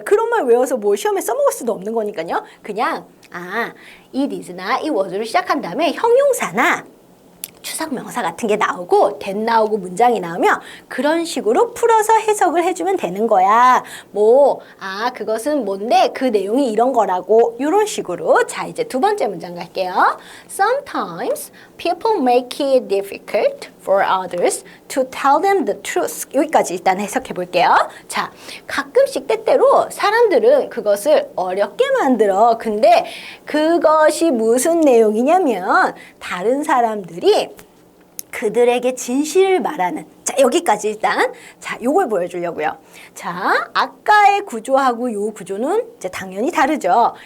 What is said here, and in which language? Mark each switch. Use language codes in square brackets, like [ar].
[ko] 그런 말 외워서 시험에 써먹을 수도 없는 거니까요. 그냥 it is나 it was로 시작한 다음에 형용사나 추상명사 같은 게 나오고 that 나오고 문장이 나오면 그런 식으로 풀어서 해석을 해주면 되는 거야. 그것은 뭔데 그 내용이 이런 거라고, 이런 식으로. 자, 이제 두 번째 문장 갈게요. [en] Sometimes people make it difficult for others to tell them the truth. [ko] 여기까지 일단 해석해 볼게요. 자, 가끔씩 때때로 사람들은 그것을 어렵게 만들어. 근데 그것이 무슨 내용이냐면 다른 사람들이 그들에게 진실을 말하는, 자, 여기까지 일단 자 요걸 보여주려고요. 자 아까의 구조하고 요 구조는 이제 당연히 다르죠.